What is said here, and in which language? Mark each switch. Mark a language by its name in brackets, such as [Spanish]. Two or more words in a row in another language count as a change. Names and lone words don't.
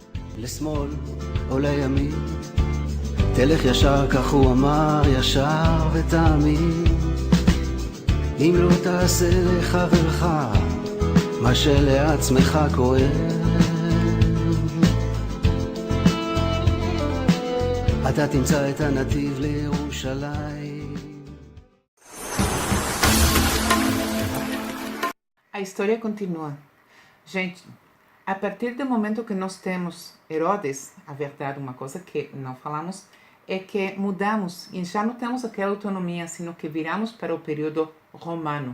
[Hebrew] לשמאל או לימין, תלך ישר, כך הוא אמר, ישר ותאמין. אם לא תעשה לחברך מה שלעצמך כואב, אתה תמצא את הנתיב לירושלים. [Portuguese] A história continua. Gente, a partir do momento que nós temos Herodes, a verdade, uma coisa que não falamos, é que mudamos e já não temos aquela autonomia, [Spanish] sino que [Portuguese] viramos para o período romano.